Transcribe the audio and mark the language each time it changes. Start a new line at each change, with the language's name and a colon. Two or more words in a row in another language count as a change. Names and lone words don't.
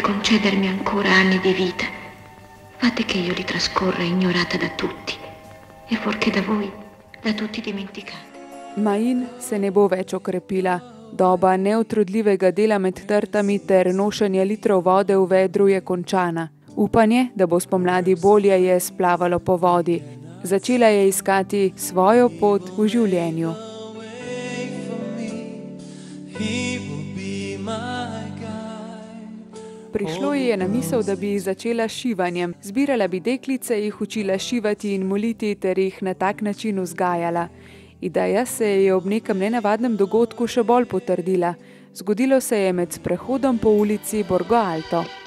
Italian: concedermi ancora anni di vita, fate che io li trascorra ignorata da tutti e fuorché da voi, da tutti dimenticata.
Slovenian: Majin se ne bo več okrepila. Doba neutrudljivega dela med trtami ter nošenja litrov vode v vedru je končana. Upanje, da bo spomladi bolje, je splavalo po vodi. Začela je iskati svojo pot v življenju. Prišlo ji je na misel, da bi začela s šivanjem. Zbirala bi deklice, jih učila šivati in moliti ter jih na tak način vzgajala. Ideja se je ob nekem nenavadnem dogodku še bolj potrdila. Zgodilo se je med sprehodom po ulici Borgo Alto.